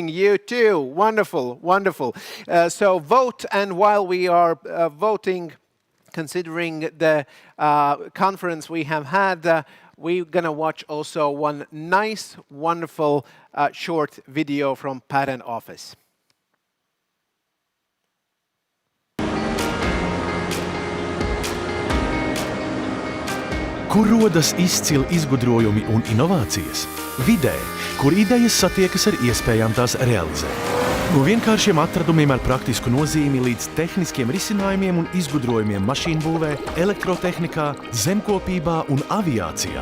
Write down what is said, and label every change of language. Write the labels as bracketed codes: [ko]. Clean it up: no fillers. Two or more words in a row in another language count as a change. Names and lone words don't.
[en] You too. Wonderful, wonderful. So vote, and while we are voting, considering the conference we have had, we're going to watch also one nice, wonderful short video from Patent Office. [lv] Kur rodas izcili izgudrojumi un inovācijas? Vidē, kur idejas satiekas ar iespējām tās realizēt. No vienkāršiem atradumiem ar praktisku nozīmi līdz tehniskiem risinājumiem un izgudrojumiem mašīnbūvē, elektrotehnikā, zemkopībā un aviācijā.